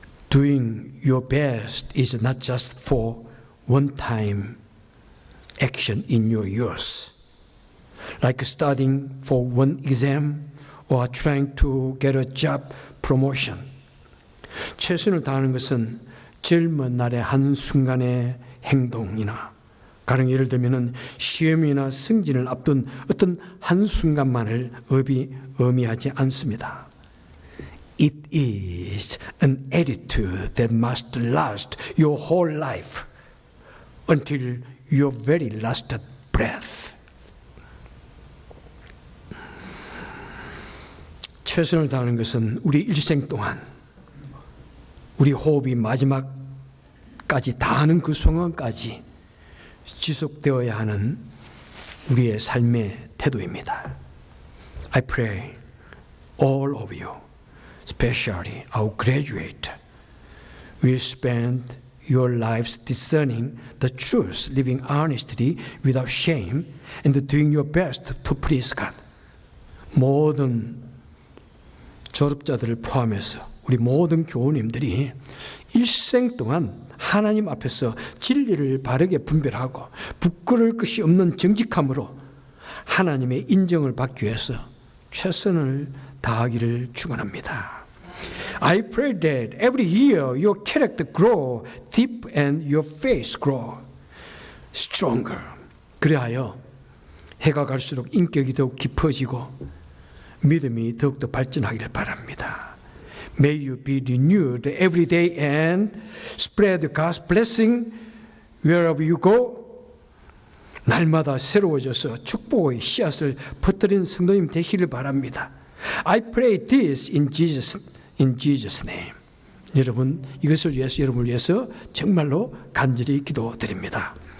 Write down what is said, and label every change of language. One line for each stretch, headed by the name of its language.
English: Doing your best is not just for one-time action in your years, like studying for one exam or trying to get a job promotion.
Korean: 최선을 다하는 것은 젊은 날의 한순간의 행동이나 가령 예를 들면 시험이나 승진을 앞둔 어떤 한순간만을 의미하지 않습니다.
English: It is an attitude that must last your whole life until your very last breath.
Korean: 최선을 다하는 것은 우리 일생 동안 우리 호흡이 마지막까지 다하는 그 순간까지 지속되어야 하는 우리의 삶의 태도입니다.
English: I pray all of you, especially our graduate, will spend your lives discerning the truth, living honestly without shame, and doing your best to please God.
Korean: 모든 졸업자들을 포함해서 우리 모든 교우님들이 일생 동안 하나님 앞에서 진리를 바르게 분별하고 부끄러울 것이 없는 정직함으로 하나님의 인정을 받기 위해서 최선을 다하기를 축원합니다.
English: I pray that every year your character grow deep and your faith grow stronger.
Korean: 그리하여 해가 갈수록 인격이 더욱 깊어지고 믿음이 더욱더 발전하기를 바랍니다.
English: May you be renewed every day and spread God's blessing wherever you go.
Korean: 날마다 새로워져서 축복의 씨앗을 퍼뜨리는 성도님 되시기를 바랍니다.
English: I pray this in Jesus' name.
Korean: 여러분, 이것을 위해서, 여러분을 위해서 정말로 간절히 기도드립니다.